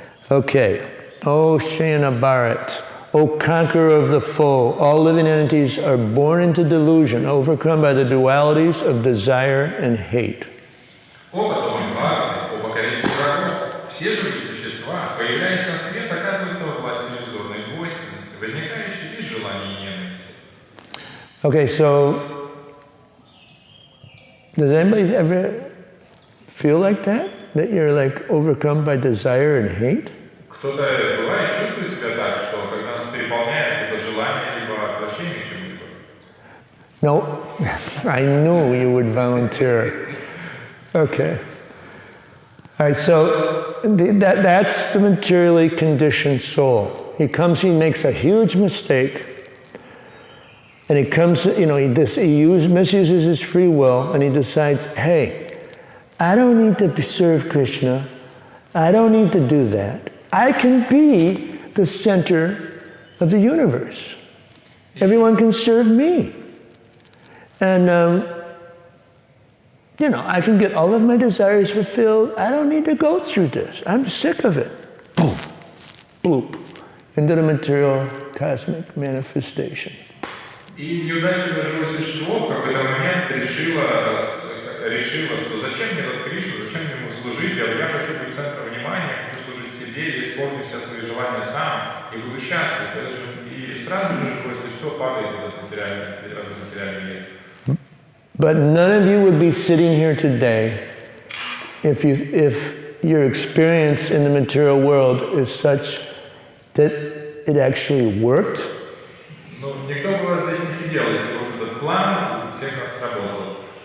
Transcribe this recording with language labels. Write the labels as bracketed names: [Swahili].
[English] Okay, O Shriyana Bharat, O conqueror of the foe, all living entities are born into delusion, overcome by the dualities of desire and hate. [Russian] О потомок Бхараты, о покоритель врагов, все живые существа, появляясь на свет, оказываются во власти иллюзорной двойственности, возникающей из желания и ненависти. [English] Okay, so does anybody ever feel like that? That you're like overcome by desire and hate? [Russian] Кто-то бывает чувствует себя так, что когда нас переполняет либо желание, либо отвращение к чему-либо. [English] No, I knew you would volunteer. Okay. All right, so that's the materially conditioned soul. He makes a huge mistake, and he comes, he misuses his free will, and he decides, hey, I don't need to serve Krishna. I don't need to do that. I can be the center of the universe. Everyone can serve me. And, I can get all of my desires fulfilled. I don't need to go through this. I'm sick of it. Boom, bloop, into the material cosmic manifestation. [Russian] И неудачливое живое существо в какой-то момент решило, что зачем мне этот Кришна, зачем мне ему служить, я хочу быть центром внимания, хочу служить себе, и исполнить все свои желания сам, и буду счастлив. И сразу же живое существо падает в этот материальный мир. [English] But none of you would be sitting here today if your experience in the material world is such that it actually worked. [Russian] Ну, никто бы у вас здесь не сидел, если вот этот план у всех нас сработал.